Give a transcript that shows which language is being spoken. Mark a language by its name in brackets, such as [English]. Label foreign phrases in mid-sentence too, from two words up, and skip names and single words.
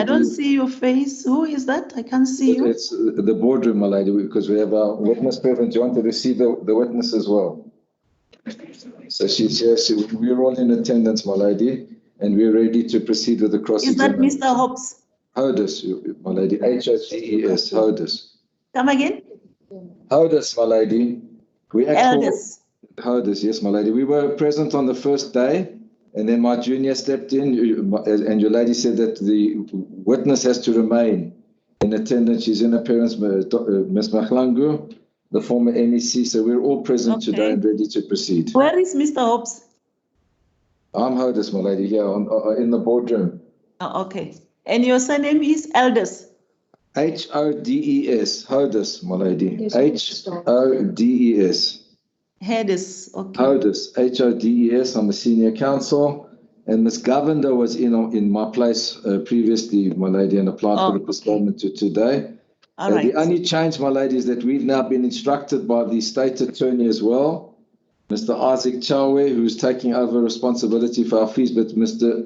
[English] I don't see your face. Who is that? I can't see you. It's the boardroom, my lady, because we have our witness present. Do you want to receive the witness as well? So she's here. We're all in attendance, my lady, and we're ready to proceed with the cross-examination. Is that Mr. Hobbs? Hodis, my lady. H-O-D-E-S, Hodis. Come again? Hodis, my lady. Elders. Hodis, yes, my lady. We were present on the first day, and then my junior stepped in, and your lady said that the witness has to remain in attendance. She's in appearance, Ms. Mahlangu, the former MEC. So we're all present today and ready to proceed. Where is Mr. Hobbs? I'm Hodis, my lady, here in the boardroom. Oh, okay. And your surname is Elders? H-O-D-E-S, Hodis, my lady. H-O-D-E-S. Hedis, okay. Hodis, H-O-D-E-S. I'm a senior counsel. And Ms. Govender was in my place previously, my lady, and applied for the postponement to today. All right. The only change, my lady, is that we've now been instructed by the state attorney as well, Mr. Isaac Chawe, who's taking over responsibility for our fees, but Mr.